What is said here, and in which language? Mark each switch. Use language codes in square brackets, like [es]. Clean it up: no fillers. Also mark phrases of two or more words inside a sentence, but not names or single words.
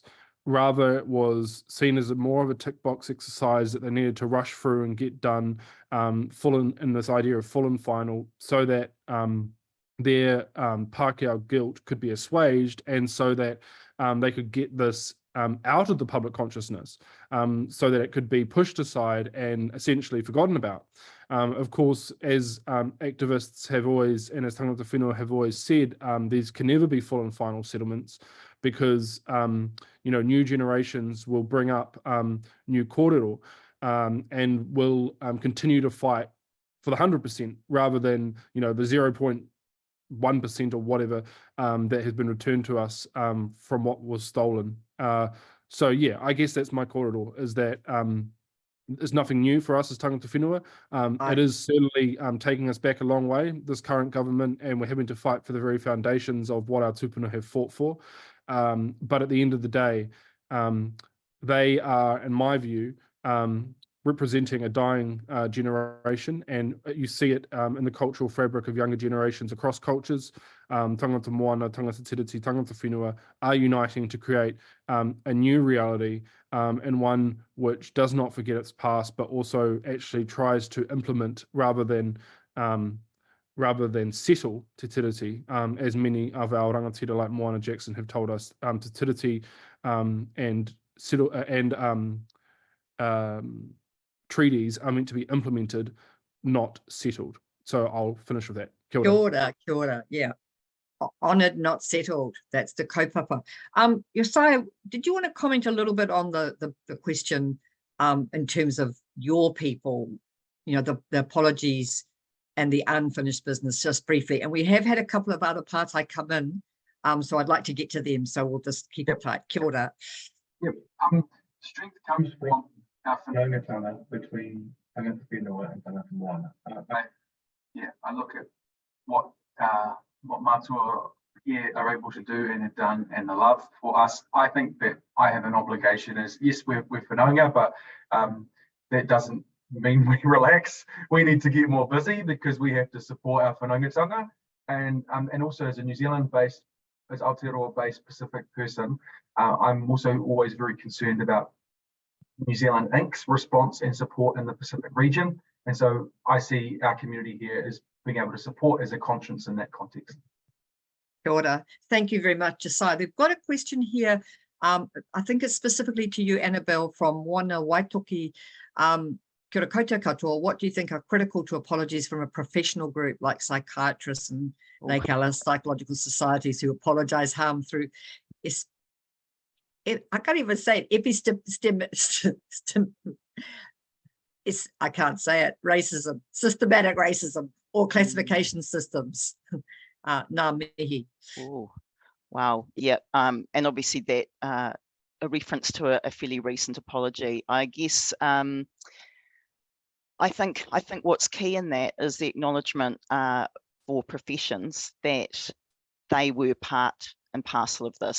[en] Rather, it was seen as more of a tick box exercise that they needed to rush through and get done full in this idea of full and final, so that their Pākehā guilt could be assuaged, and so that they could get this out of the public consciousness, so that it could be pushed aside and essentially forgotten about. Of course, as activists have always, and as [mi] tangata whenua [en] have always said, these can never be full and final settlements, because new generations will bring up new kōrero, and will continue to fight for the 100% rather than the 0.1% or whatever that has been returned to us from what was stolen. So yeah, I guess that's my kōrero, is that it's nothing new for us as [mi] tangata whenua. [en] It is certainly taking us back a long way, this current government, and we're having to fight for the very foundations of what our tupuna have fought for. But at the end of the day, they are, in my view, representing a dying generation, and you see it in the cultural fabric of younger generations across cultures. [mi] Tangata moana, tangata tiriti, tangata whenua [en] are uniting to create a new reality, and one which does not forget its past, but also actually tries to implement rather than settle [mi] Te Tiriti, [en] as many of our rangatira like Moana Jackson have told us. [mi] Te Tiriti [en] and settle and treaties are meant to be implemented, not settled. So I'll finish with that. [mi] Kia ora. Kia ora, [en] yeah. Honoured, not settled. That's the kaupapa. Josiah, did you want to comment a little bit on the question in terms of your people, the apologies and the unfinished business, just briefly? And we have had a couple of other parts I come in, so I'd like to get to them, so we'll just keep it tight. [mi] Kia ora. [en] Yep. Strength comes from our whanaungatanga between [mi] tangata whenua [en] and [mi] tangata moana. [en] I look at what mātua here are able to do and have done, and the love for us. I think that I have an obligation as, yes, we're whanaunga, but that doesn't mean we relax. We need to get more busy because we have to support our whanaungatanga. And also as a New Zealand-based, as Aotearoa-based Pacific person, I'm also always very concerned about New Zealand Inc.'s response and support in the Pacific region. And so I see our community here as being able to support as a conscience in that context. [mi] Kia ora. [en] Thank you very much, Josiah. We've got a question here. I think it's specifically to you, Annabelle, from Moana Waitoki. [mi] Kia ora koutou katoa. [en] What do you think are critical to apologies from a professional group like psychiatrists and Lake Alice psychological societies who apologise harm through I can't even say it, I can't say it, racism, systematic racism, or classification systems. [mi] Ngā mihi. [en] Oh, wow. Yeah. And obviously that a reference to a fairly recent apology. I guess I think what's key in that is the acknowledgement for professions that they were part and parcel of this.